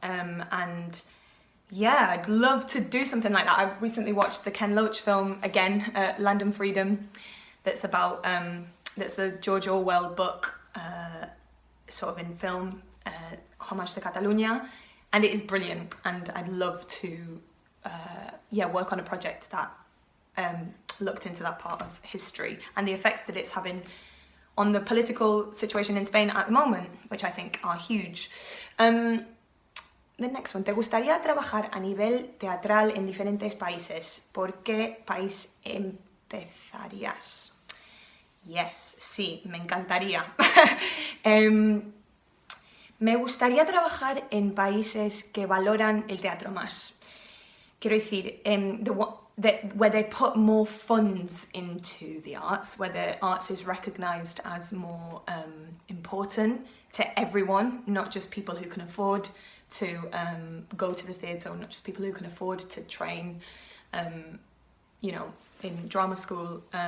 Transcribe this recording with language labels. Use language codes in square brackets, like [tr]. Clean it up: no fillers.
[en] And yeah, I'd love to do something like that. I recently watched the Ken Loach film again, Land and Freedom, that's about, that's the George Orwell book, sort of in film, Homage to Catalunya. And it is brilliant, and I'd love to work on a project that looked into that part of history and the effects that it's having on the political situation in Spain at the moment, which I think are huge. [es] The next one, ¿te gustaría trabajar a nivel teatral en diferentes países? ¿Por qué país empezarías? Yes, sí, me encantaría. Me gustaría trabajar en países que valoran el teatro más. Quiero decir, [en] where they put more funds into the arts, where the arts is recognised as more important to everyone, not just people who can afford to go to the theatre, or not just people who can afford to train, in drama school.